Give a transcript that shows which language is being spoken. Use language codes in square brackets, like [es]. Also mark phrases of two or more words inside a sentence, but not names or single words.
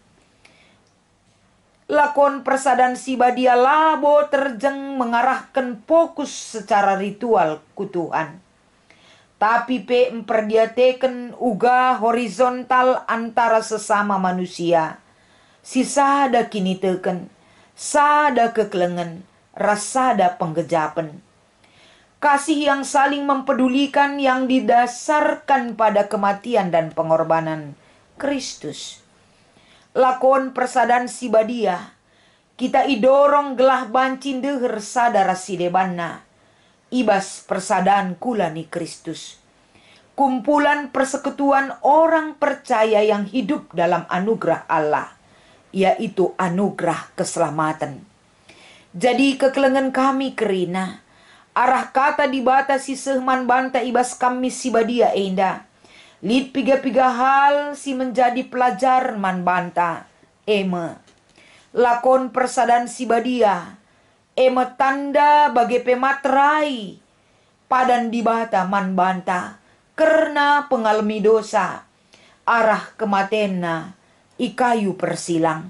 [btx] Lakon persadan si badia labo terjeng [id] mengarahkan fokus secara ritual [btx] ku Tuhan. Tapi pe memperdiateken uga horizontal antara sesama manusia. Si sada kini teken, sada kekelengan, rasada penggejapan. [id] Kasih yang saling mempedulikan yang didasarkan pada kematian dan pengorbanan Kristus. [btx] Lakon persadan si badia, kita idorong gelah bancin deher sadara si debanna. Ibas persadaan kulani Kristus. [id] Kumpulan persekutuan orang percaya yang hidup dalam anugerah Allah, yaitu anugerah keselamatan. [btx] Jadi kekelengan kami kerina, arah kata dibatasi sehman banta ibas kami si badia enda. Lid piga-piga hal si [id] menjadi pelajar [btx] man banta. Lakon persadan si badia. Tanda bagi pematrai. Padan dibata man banta. [id] Karena pengalami dosa. [btx] Arah kematena. Ikayu persilang.